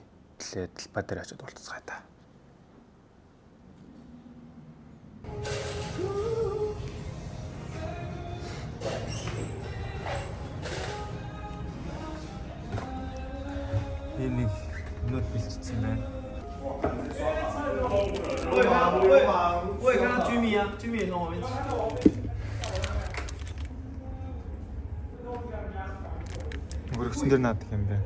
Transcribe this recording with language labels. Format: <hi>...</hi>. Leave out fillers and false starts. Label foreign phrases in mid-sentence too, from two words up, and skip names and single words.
<mn>Тэлээ талбай дээр очиод уулзцгаая та. Энийг нөт бэлдсэн байна.</mn> <zh>我也看到居民啊，居民也跟我们一起。</zh> <mn>Өргөсөн дээр наадаг юм байна.</mn>